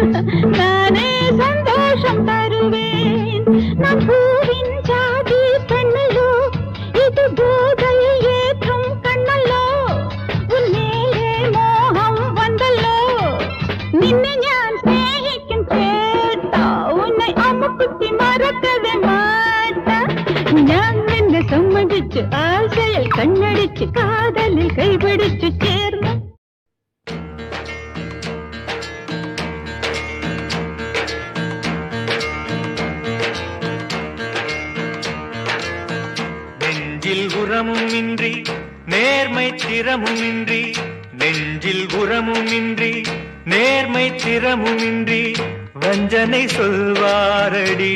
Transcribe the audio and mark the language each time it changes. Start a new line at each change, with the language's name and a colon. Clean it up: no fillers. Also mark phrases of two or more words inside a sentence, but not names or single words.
Tamil: நானே சந்தோஷம் தருவேன். நான் பூவின் ஜாதி பெண்ணல்லோ, இது போதை ஏற்றும் கண்ணல்லோ, உன் மேலே மோகம் வந்தல்லோ.
Malayalam: നിന്നെ ഞാൻ സ്നേഹിക്കും ചേട്ടാ,
Tamil: உன்னை அம்முக்குட்டி மறக்கவே மாட்டா.
Malayalam: ഞാൻ നിന്നെ സമ്മതിച്ചു, ആശയിൽ കണ്ണടിച്ചു, കാതലിൽ കൈപിടിച്ചു ചേർന്നു.
Tamil: நெஞ்சில் உரமும் இன்றி நேர்மை திறமும் இன்றி, நெஞ்சில் உரமும் இன்றி நேர்மை திறமும் இன்றி வஞ்சனை சொல்வாரடி.